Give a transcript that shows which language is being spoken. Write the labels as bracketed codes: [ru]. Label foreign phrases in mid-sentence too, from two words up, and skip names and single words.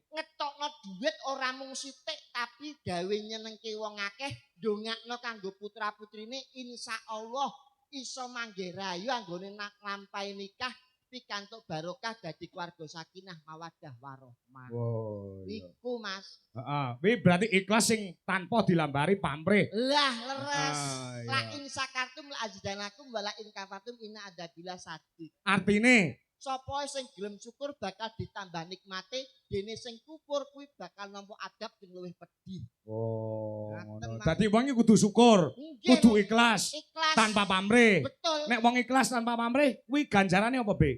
[jv] Ngetokno duit ora mung sithik tapi gawe nyenengke wong akeh, ndongakno kanggo putra-putrine insyaallah iso mangge rayu anggone nglampahi nikah pikantuk barokah dadi keluarga [ar] سكينة مودة ورحمة. [jv] Wow. Niku Mas. Kuwi berarti ikhlas sing tanpa dilambari pamrih. Lah leres. Iya. [ar] لئن شكرتم لأزيدنكم ولئن كفرتم إن عذابي لشديد. [jv] Artine Sapa sing gelem syukur bakal ditambah nikmate, dene sing kufur kuwi bakal nampa adab sing luwih pedih. Oh, Ngaten, ngono. Mas. Dadi wong iki kudu syukur, Nggih, kudu Mas. ikhlas, Ikhlas. tanpa pamrih. Betul. Nek wong ikhlas tanpa pamrih, kuwi ganjarane apa, Be?